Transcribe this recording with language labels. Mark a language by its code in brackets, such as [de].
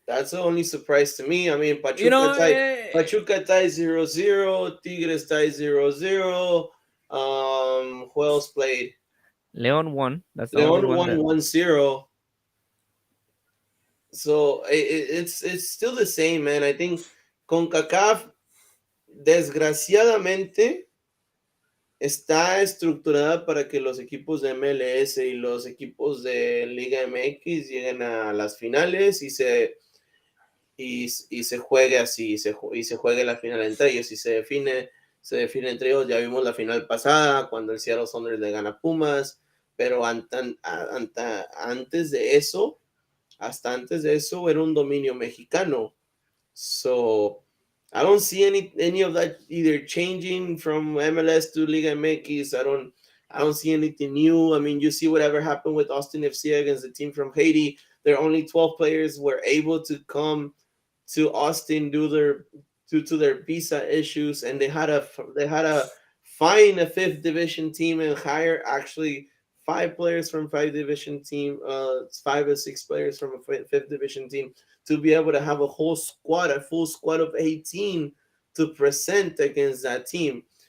[en] That's the only surprise to me. I mean, You know, Pachuca ties 0-0, Tigres ties 0-0. Who else played? Leon won. That's the only Leon one won that 1-0. So it's still the same, man. I think [es] CONCACAF, desgraciadamente, está estructurada para que los equipos de MLS y los equipos de Liga MX lleguen a las finales y se juegue así, y se juegue la final entre ellos y se define entre ellos. Ya vimos la final pasada cuando el Seattle Sounders le gana a Pumas, pero antes de eso, hasta antes de eso era un dominio mexicano. [en] So I don't see any of that either changing from MLS to Liga MX. I don't see anything new. I mean, you see whatever happened with Austin FC against the team from Haiti. Their only 12 players were able to come to Austin due to their visa issues, and they had a find a fifth division team and hire actually 5 players from five division team, 5 or 6 players from a fifth division team to be able to have a full squad of 18 to present against that team.